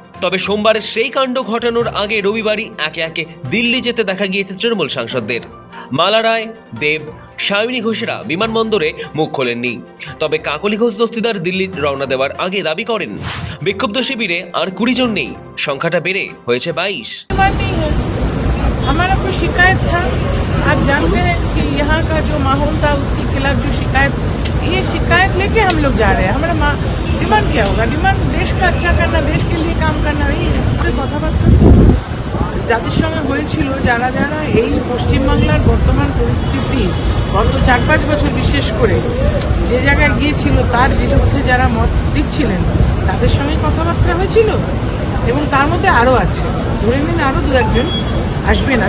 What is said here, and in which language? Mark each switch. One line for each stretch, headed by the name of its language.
Bangla: তবে সোমবারের সেই কাণ্ড ঘটানোর আগে রবিবারই একে একে দিল্লি যেতে দেখা গিয়েছে তৃণমূল সাংসদদের। মালা রায়, দেব, সায়নী ঘোষেরা বিমানবন্দরে মুখ খোলেননি। তবে কাকলি ঘোষ দস্তিদার দিল্লি রওনা দেওয়ার আগে দাবি করেন বিক্ষুব্ধ শিবিরে আর 20 জন নেই, সংখ্যাটা বেড়ে হয়েছে 22।
Hindi: हमारा कोई शिकायत था, आप जानते हैं कि यहाँ का जो माहौल था उसके खिलाफ जो शिकायत लेके हम लोग जा रहे हैं। हमारा डिमांड क्या होगा? डिमांड देश का अच्छा करना, देश के लिए काम करना नहीं है।
Bangla: কথাবার্তা যাদের সঙ্গে হয়েছিল, যারা যারা এই পশ্চিমবাংলার বর্তমান পরিস্থিতি গত 4-5 বছর বিশেষ করে যে জায়গায় গিয়েছিল তার বিরুদ্ধে যারা মত দিচ্ছিলেন তাদের সঙ্গে কথাবার্তা হয়েছিল, এবং তার মধ্যে আরও আছে, ধরে নিন আরও দু একজন আসবেন।